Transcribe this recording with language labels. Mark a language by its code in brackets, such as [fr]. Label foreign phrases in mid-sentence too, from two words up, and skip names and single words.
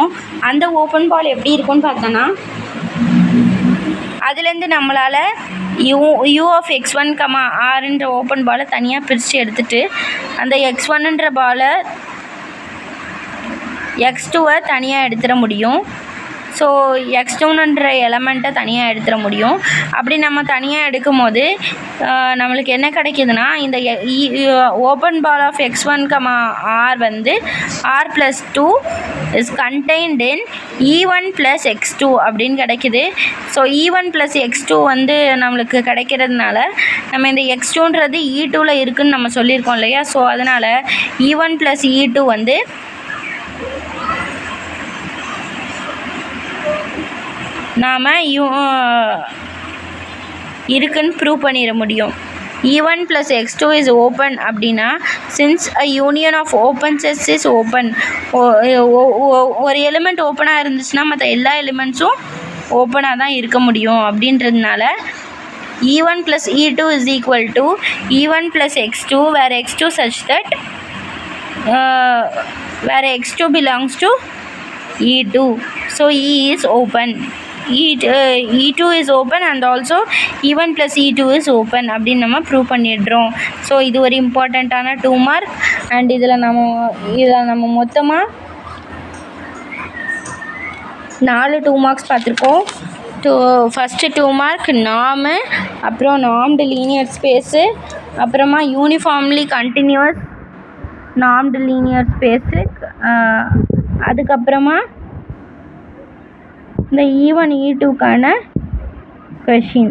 [ta] அந்த [en] open ball [ta] எப்படி இருக்குன்னு பார்த்தோன்னா அதுலேருந்து நம்மளால் U(x1, r)ன்ற [en] open ball [ta] தனியாக பிரித்து எடுத்துகிட்டு அந்த x1ன்ற பாலை x2-ஐ தனியாக எடுத்துட முடியும். ஸோ x2ன்ற எலமெண்ட்டை தனியாக எடுத்துட முடியும். அப்படி நம்ம தனியாக எடுக்கும் போது நம்மளுக்கு என்ன கிடைக்கிதுன்னா இந்த [en] open ball of x1, r r+2 is contained in E1 + x2 [ta] அப்படின்னு கிடைக்கிது. ஸோ E1 + x2 நம்மளுக்கு கிடைக்கிறதுனால நம்ம இந்த x2ன்றது E2ல் இருக்குதுன்னு நம்ம சொல்லியிருக்கோம் இல்லையா. ஸோ அதனால் E1 + E2 நாம் இருக்குன்னு ப்ரூவ் பண்ணிட முடியும். [en] E1 + x2 is open அப்படின்னா since a union of open sets is open, [ta] ஒரு எலிமெண்ட் ஓப்பனாக இருந்துச்சுன்னா மற்ற எல்லா எலிமெண்ட்ஸும் ஓப்பனாக தான் இருக்க முடியும். [en] அப்படின்றதுனால E1 + E2 is equal to E1 + x2 where x2 such that where x2 belongs to E2. So E is open. E2 is open and also E1 + E2 is open [ta] அப்படின்னு நம்ம ப்ரூவ் பண்ணிடுறோம். ஸோ இது ஒரு இம்பார்ட்டண்ட்டான 2 மார்க். அண்ட் இதில் நம்ம மொத்தமாக 4 2 மார்க்ஸ் பார்த்துருக்கோம். ஃபஸ்ட்டு 2 மார்க் நார்மு, அப்புறம் [en] normed linear space, [ta] அப்புறமா [en] uniformly continuous normed linear space, [ta] அதுக்கப்புறமா இந்த E1 E2க்கான கொஷின்.